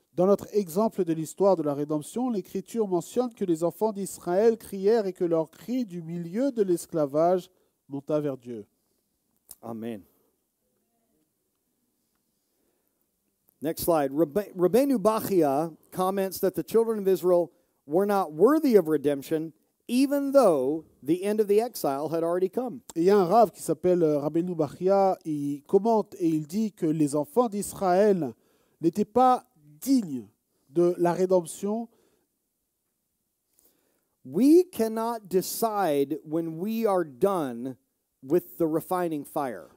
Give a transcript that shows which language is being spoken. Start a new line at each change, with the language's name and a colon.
French: Dans notre exemple de l'histoire de la rédemption, l'Écriture mentionne que les enfants d'Israël crièrent et que leur cri du milieu de l'esclavage monta vers Dieu.
English: Amen. Next slide. Rabbeinu Bachia comments that the children of Israel were not worthy of redemption, even though the end of the exile had already come.
French: Et il y a un rave qui s'appelle Rabbeinu Bachia, il commente et il dit que les enfants d'Israël n'étaient pas dignes de la rédemption.
English: We cannot decide when we are done with the refining fire.